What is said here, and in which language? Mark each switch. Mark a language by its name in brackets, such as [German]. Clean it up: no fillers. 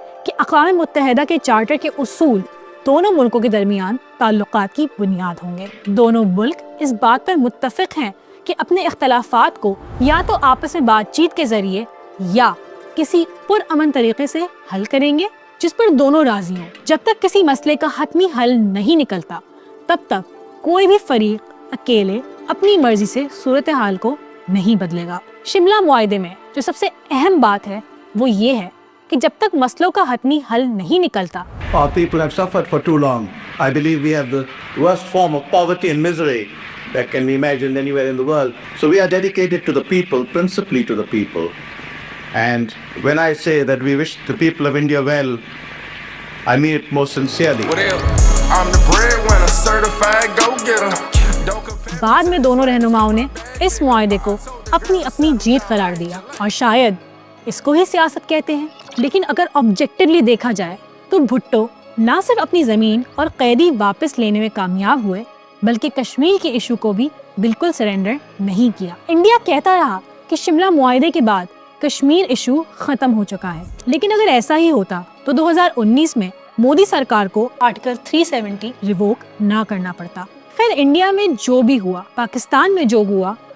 [Urdu] کہ اقوام متحدہ کے چارٹر کے اصول دونوں ملکوں کے درمیان تعلقات کی بنیاد ہوں گے۔ دونوں ملک اس بات پر متفق ہیں کہ اپنے اختلافات کو یا تو آپس میں بات چیت کے ذریعے یا کسی پرامن طریقے سے حل کریں گے جس پر دونوں راضی ہوں۔ جب تک کسی مسئلے کا حتمی حل نہیں نکلتا تب تک کوئی بھی فریق اکیلے اپنی مرضی سے صورتحال کو نہیں بدلے گا۔ شملہ معاہدے میں جو سب سے اہم بات ہے وہ یہ ہے کہ جب تک مسئلوں کا حتمی حل نہیں نکلتا [English] Our people have suffered for too long. I believe we have the worst form of poverty and misery that can be imagined anywhere in the world. So we are dedicated to the people, principally to the people. And when I say that we wish the people of India well, I mean it most sincerely. I'm the breadwinner, certified go-getter. [Urdu] بعد میں دونوں رہنماؤں نے اس معاہدے کو اپنی اپنی جیت قرار دیا اور شاید اس کو ہی سیاست کہتے ہیں۔ لیکن اگر آبجیکٹیولی دیکھا جائے تو بھٹو نہ صرف اپنی زمین اور قیدی واپس لینے میں کامیاب ہوئے بلکہ کشمیر کے ایشو کو بھی بالکل سرنڈر نہیں کیا۔ انڈیا کہتا رہا کہ شملہ معاہدے کے بعد کشمیر ایشو ختم ہو چکا ہے، لیکن اگر ایسا ہی ہوتا تو 2019 میں مودی سرکار کو آرٹیکل 370 ریووک نہ کرنا پڑتا۔ خیر، انڈیا میں جو بھی ہوا، پاکستان میں جو ہوا،